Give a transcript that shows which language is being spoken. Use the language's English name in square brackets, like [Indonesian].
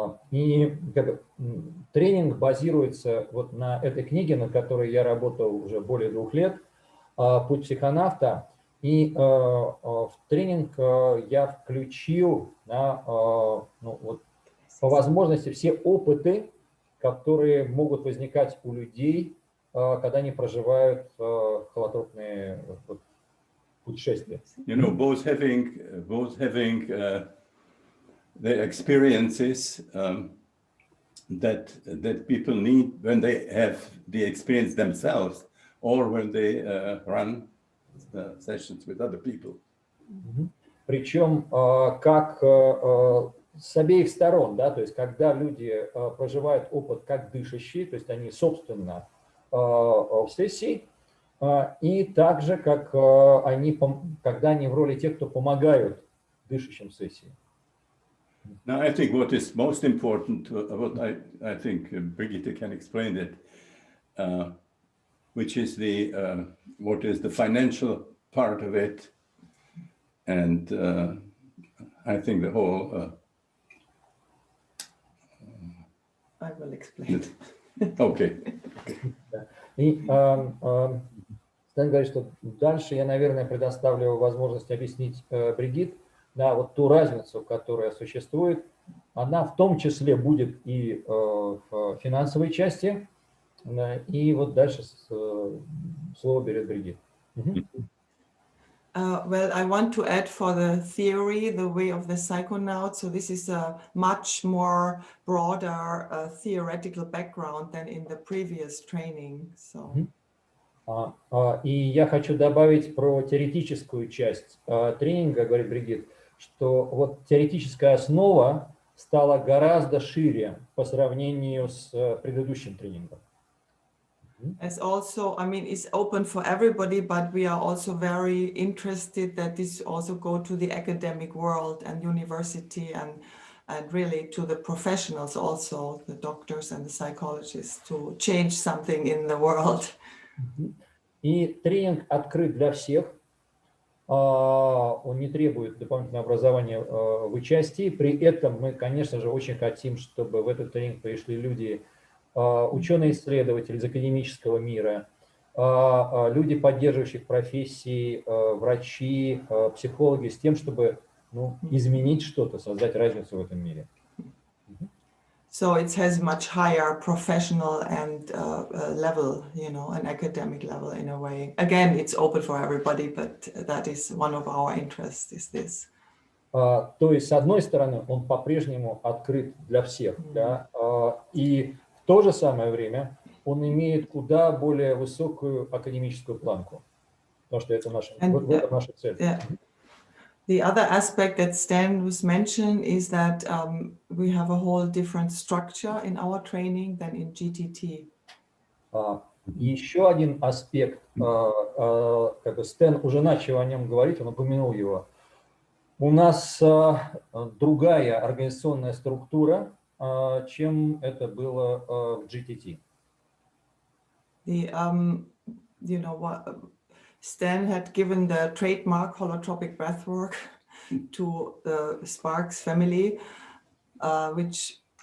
[Russian] И тренинг базируется вот на этой книге, над которой я работал уже более 2 лет, «Путь психонавта». И в тренинг я включил ну, вот, по возможности все опыты, которые могут возникать у людей, когда они проживают холотропные путешествия. [English] You know, both having the experiences that people need when they have the experience themselves, or when they run sessions with other people. [Russian] Причем как с обеих сторон, да, то есть когда люди проживают опыт как дышащие, то есть они собственно в сессии, и также как они, когда они в роли тех, кто помогают дышащим в сессии. [English] Now, I think what is most important, what I think Brigitte can explain it, which is what is the financial part of it, and I think the whole. I will explain. Okay. [Russian] И Стэн говорит, что дальше я, наверное, предоставлю возможность объяснить Бригит, да, вот ту разницу, которая существует. Она в том числе будет и в финансовой части. И вот дальше слово берет Бригит. [English] Well, I want to add for the theory, the way of the psychonaut. So this is a much more broader theoretical background than in the previous training. So. [Russian] И я хочу добавить про теоретическую часть тренинга, говорит Бригит, что вот теоретическая основа стала гораздо шире по сравнению с предыдущим тренингом. [English] As also, I mean, it's open for everybody, but we are also very interested that this also go to the academic world and university and really to the professionals also, the doctors and the psychologists, to change something in the world. [Russian] И тренинг открыт для всех, он не требует дополнительного образования в участии. При этом мы, конечно же, очень хотим, чтобы в этот тренинг пришли люди, ученые-исследователи из академического мира, люди, поддерживающих профессии, врачи, психологи, с тем, чтобы изменить что-то, создать разницу в этом мире. [English] So it has much higher professional and level, you know, an academic level in a way. Again, it's open for everybody, but that is one of our interests, is this. [Russian] То есть, с одной стороны, он по-прежнему открыт для всех, да, и в то же самое время он имеет куда более высокую академическую планку, потому что это наша цель. [English] The other aspect that Stan was mentioned is that we have a whole different structure in our training than in GTT. [Russian] Еще один аспект, как бы Стэн уже начал о нем говорить, он упомянул его. У нас другая организационная структура, чем это было в GTT. [English] You know what? Stan had given the trademark holotropic breathwork to the Sparks family, which